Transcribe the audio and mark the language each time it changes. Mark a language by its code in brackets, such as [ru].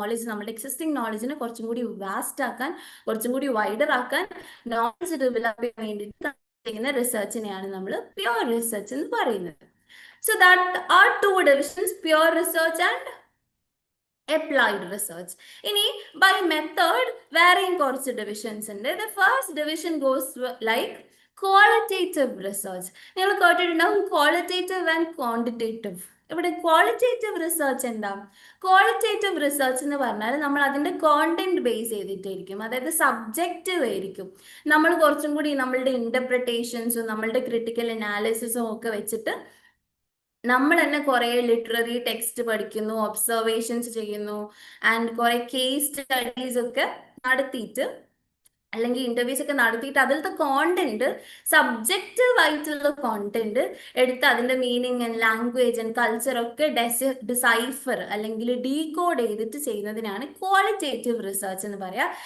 [ml] നമ്മുടെ എക്സിസ്റ്റിംഗ് നോളജിനെ കുറച്ചും കൂടി വാസ്റ്റ് ആക്കാൻ, കുറച്ചും കൂടി വൈഡർ ആക്കാൻ, നോളജ് ഡെവലപ്പ് ചെയ്യാൻ വേണ്ടിയിട്ട് ചെയ്യുന്ന റിസർച്ചിനെയാണ് നമ്മൾ പ്യുവർ റിസർച്ച് എന്ന് പറയുന്നത്. [en] So that are two divisions, pure research and applied research. [ml] ഇനി by method വേറെയും കുറച്ച് ഡിവിഷൻസ് ഉണ്ട്. [en] The first division goes like qualitative research. [ml] നിങ്ങൾ കേട്ടിട്ടുണ്ടാവും [en] qualitative and quantitative. [ml] ഇവിടെ ക്വാളിറ്റേറ്റീവ് റിസർച്ച് എന്താ? ക്വാളിറ്റേറ്റീവ് റിസർച്ച് എന്ന് പറഞ്ഞാൽ നമ്മൾ അതിന്റെ കോണ്ടന്റ് ബേസ് ചെയ്തിട്ടായിരിക്കും, അതായത് സബ്ജക്റ്റീവ് ആയിരിക്കും. നമ്മൾ കുറച്ചും കൂടി നമ്മളുടെ ഇന്റർപ്രിട്ടേഷൻസും നമ്മളുടെ ക്രിട്ടിക്കൽ അനാലിസിസും ഒക്കെ വെച്ചിട്ട് നമ്മൾ തന്നെ കുറെ ലിറ്റററി ടെക്സ്റ്റ് പഠിക്കുന്നു, ഒബ്സർവേഷൻസ് ചെയ്യുന്നു, ആൻഡ് കുറെ കേസ് സ്റ്റഡീസ് ഒക്കെ നടത്തിയിട്ട്, അല്ലെങ്കിൽ ഇന്റർവ്യൂസ് ഒക്കെ നടത്തിയിട്ട് അതിലത്തെ കോണ്ടന്റ്, സബ്ജക്റ്റീവ് ആയിട്ടുള്ള കോണ്ടന്റ് എടുത്ത് അതിന്റെ meaning and language and culture ഒക്കെ ഡിസൈഫർ അല്ലെങ്കിൽ ഡീകോഡ് ചെയ്തിട്ട് ചെയ്യുന്നതിനാണ് ക്വാളിറ്റേറ്റീവ് റിസർച്ച് എന്ന് പറയാ.